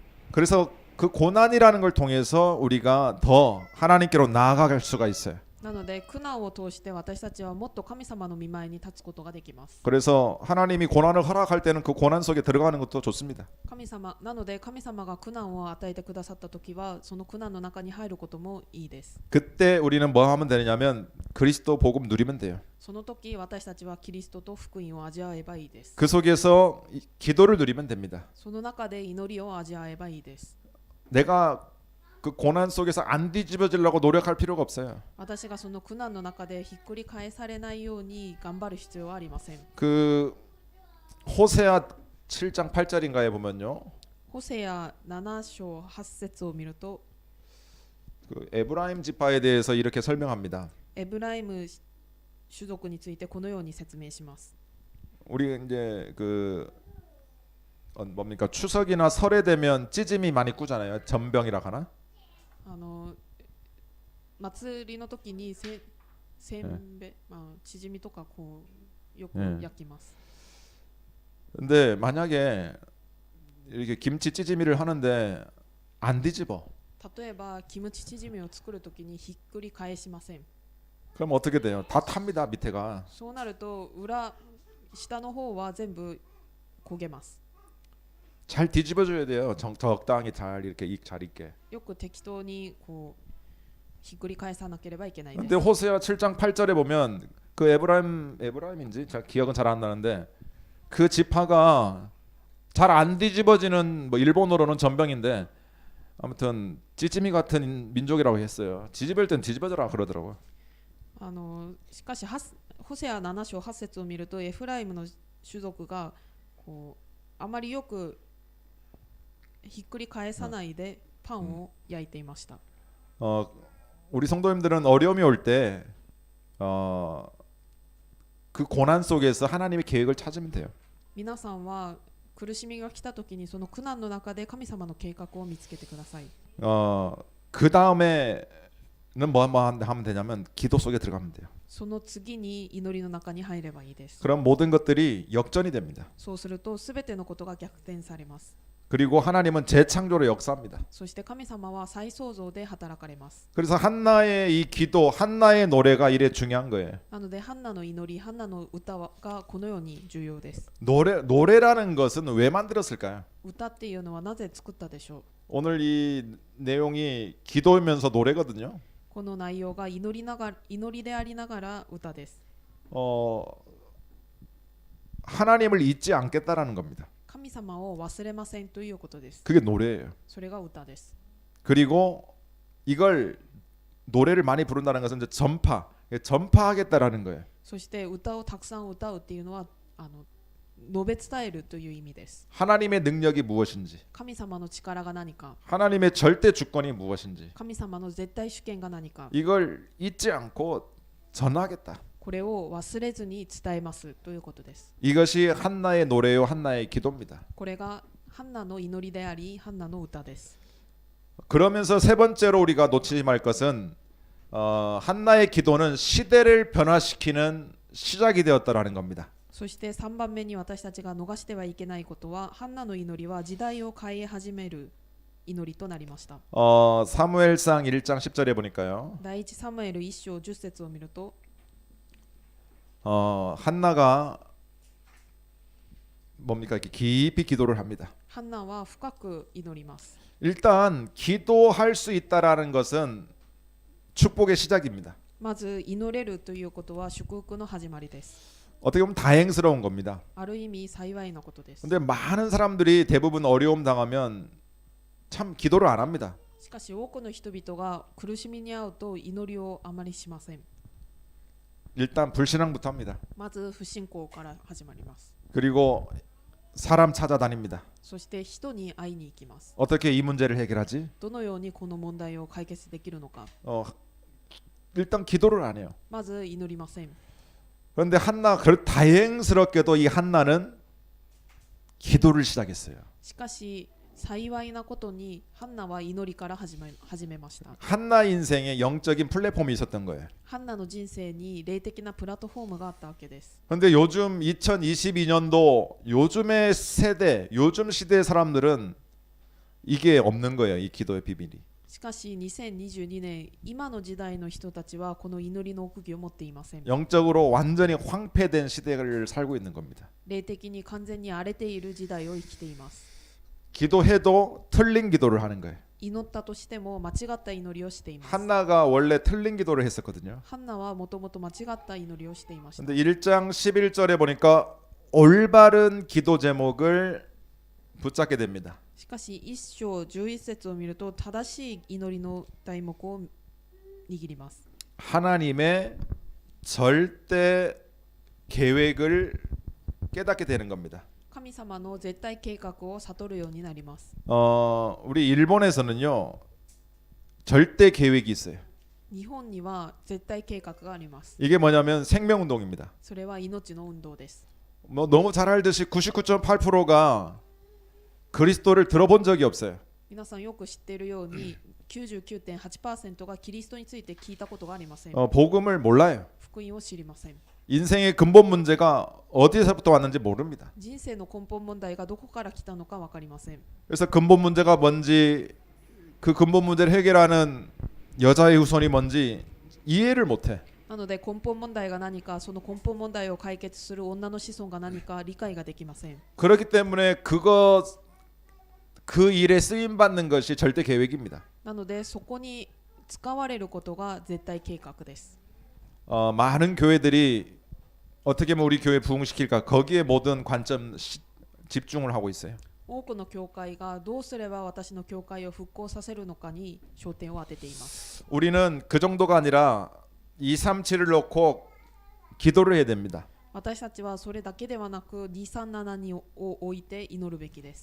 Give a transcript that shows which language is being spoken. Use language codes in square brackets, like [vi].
[ko] 그래서 그 고난이라는 걸 통해서 우리가 더 하나님께로 나아갈 수가 있어요. [ja] なので苦難を通して私たちはもっと神様の御前に立つことができます。 [ko] 그래서 하나님이 고난을 허락할 때는 그 고난 속에 들어가는 것도 좋습니다. [ja] 神様なので神様が苦難を与えてくださったときはその苦難の中に入ることもいいです。 [ko] 그때 우리는 뭐 하면 되냐면 그리스도 복음 누리면 돼요. [ja] その時私たちはキリストと福音を味わえばいいです。 [ko] 그 속에서 기도를 누리면 됩니다. [ja] その中で祈りを味わえばいいです。 [ko] 내가 그 고난 속에서 안 뒤집어지려고 노력할 필요가 없어요. [ja] 私がその苦難の中でひっくり返されないように頑張る必要はありません。 [ko] 그 호세아 7장 8절인가에 보면요. [ja] ホセア7章8節を見ると [ko] 그 에브라임 지파에 대해서 이렇게 설명합니다. [ja] エブライム種族についてこのように説明します。 [ko] 우리 이제 그 뭡니까 추석이나 설에 되면 찌짐이 많이 꾸잖아요. 전병이라 하나? [ja] 祭りの時にせんべ、チヂミとかこうよく焼きます。 [ko] 근데 만약에 이렇게 김치 찌짐이를 하는데 안 뒤집어. [ja] 例えばキムチチヂミを作る時にひっくり返しません。 [ko] 그럼 어떻게 돼요? 다 탑니다 밑에가. [ja] そうなると下の方は全部焦げます。 [ko] 잘 뒤집어줘야 돼요. 적당히 잘 이렇게 잘 익게. [ja] よく適当にこうひっくり返さなければいけないです。 [ko] 근데 호세아 7장 8절에 보면 그 에브라임인지 잘 기억은 잘 안 나는데 그 지파가 잘 안 뒤집어지는 뭐 일본어로는 전병인데 아무튼 찌찌미 같은 민족이라고 했어요. 뒤집을 땐 뒤집어져라 그러더라고요. [ja] しかしホセア7章8節を見るとエフライムの種族がこうあまりよくひっくり返さないでパンを焼いていました。 [ko] 우리 성도님들은 어려움이 올 때 그 고난 속에서 하나님의 계획을 찾으면 돼요. [ja] 皆さんは苦しみが来た時にその苦難の中で神様の計画を見つけてください。 [ko] 그 다음에는 뭐 하면 되냐면 기도 속에 들어가면 돼요. [ja] その次に祈りの中に入ればいいです。 [ko] 그럼 모든 것들이 역전이 됩니다. [ja] そうするとすべてのことが逆転されます。 [ko] 그리고 하나님은 재창조로 역사합니다. [ja] そして神様は再創造で働かれます。 [ko] 그래서 한나의 이 기도, 한나의 노래가 이래 중요한 거예요. [ja] なのでハンナの祈り、ハンナの歌がこのように重要です。 [ko] 노래라는 것은 왜 만들었을까요? [ja] 歌っていうのはなぜ作ったでしょう。 [ko] 오늘 이 내용이 기도면서 노래거든요. [ja] この内容が祈りでありながら歌です。 [ko] 하나님을 잊지 않겠다라는 겁니다. [ja] 神様を忘れませんということです。 [ko] 그게 노래예요. [ja] それが歌です。 [ko] 그리고 이걸 노래를 많이 부른다는 것은 이제 전파하겠다라는 거예요. [ja] そして歌をたくさん歌うっていうのは述べ伝えるという意味です。 [ko] 하나님의 능력이 무엇인지, [ja] 神様の力が何か、 [ko] 하나님의 절대 주권이 무엇인지 [ja] 神様の絶対主権が何か、 [ko] 이걸 잊지 않고 전하겠다. [ja] これを忘れずに伝えますということです。 [ko] 이것이 한나의 노래요, 한나의 기도입니다. [ja] これがハンナの祈りであり、ハンナの歌です。 [ko] 그러면서 세 번째로 우리가 놓치지 말 것은 한나의 기도는 시대를 변화시키는 시작이 되었다라는 겁니다. [ja] そして3番目に私たちが逃してはいけないことは、ハンナの祈りは時代を変え始める祈りとなりました。 [ko] 사무엘상 1장 10절에 보니까요. [ja] 第一サムエル1章10節を見ると [ko] 한나가 뭡니까 이렇게 깊이 기도를 합니다. [ja] ハンナは深く祈ります。 [ko] 일단 기도할 수 있다라는 것은 축복의 시작입니다. [ja] まず祈れるということは祝福の始まりです。 [ko] 어떻게 보면 다행스러운 겁니다. [ja] ある意味幸いなことです。 [ko] 근데 많은 사람들이 대부분 어려움 당하면 참 기도를 안 합니다. [ja] しかし多くの人々が苦しみに遭うと祈りをあまりしません。 [ko] 일단 불신앙부터 합니다. [ja] まず不信仰から始まります。 [ko] 그리고 사람 찾아다닙니다. [ja] そして人に会いに行きます。 [ko] 어떻게 이 문제를 해결하지? [ja] どのようにこの問題を解決できるのか。 [ko] 일단 기도를 안 해요. [ja] まず祈りません。 [ko] 그런데 한나 다행스럽게도 이 한나는 기도를 시작했어요. [ja] しかし幸いなことにハンナは祈りから始めました。 [ko] 한나 인생에 영적인 플랫폼이 있었던 거예요. [ja] ハンナの人生に霊的なプラットフォームがあったわけです。 [ko] 그런데 요즘 2022년도 요즘의 세대, 요즘 시대의 사람들은 이게 없는 거예요. 이 기도의 비밀이. [ja] しかし2022年今の時代の人たちはこの祈りの奥義を持っていません。 [ko] 영적으로 완전히 황폐된 시대를 살고 있는 겁니다. [ja] 霊的に完全に荒れている時代を生きています。 [ko] 기도해도 틀린 기도를 하는 거예요. [ja] 祈ったとしても間違った祈りをしています。 [ko] 한나가 원래 틀린 기도를 했었거든요. [ja] ハンナはもともと間違った祈りをしていました。 [ko] 근데 1장 11절에 보니까 올바른 기도 제목을 붙잡게 됩니다. [ja] しかし1章11節を見ると正しい祈りの題目を握ります。 [ko] 하나님의 절대 계획을 깨닫게 되는 겁니다. [ja] 神様の絶対計画を悟るようになります。 [ko] 우리 일본에서는요 절대 계획이 있어요. [ja] 日本には絶対計画があります。 [ko] 이게 뭐냐면 생명운동입니다. [ja] それは命の運動です。 [ko] 뭐 너무 잘 알듯이 99.8%가 그리스도를 들어본 적이 없어요. [ja] 皆さんよく知っているように 99.8% がキリストについて聞いたことがありません。 [ko] 복음을 몰라요. [ja] 福音を知りません。 [ko] 인생의 근본 문제가 어디서부터 왔는지 모릅니다. [ja] 人生の根本問題がどこから来たのか分かりません。 [ko] 그래서 근본 문제가 뭔지 그 근본 문제를 해결하는 여자의 후손이 뭔지 이해를 못해. [ja] なので根本問題が何か、その根本問題を解決する女の子孫が何か理解ができません。 [ko] 그렇기 때문에 그 일에 쓰임 받는 것이 절대 계획입니다. [ja] なのでそこに使われることが絶対計画です。 [ko] 많은 교회들이 어떻게 하면 우리 교회 부흥시킬까 거기에 모든 관점 집중을 하고 있어요. [ja] 多くの教会がどうすれば私の教会を復興させるのかに焦点を当てています。 [ko] 우리는 그 정도가 아니라 237을 놓고 기도를 해야 됩니다. [ja] 私たちはそれだけではなく237を置いて祈るべきです。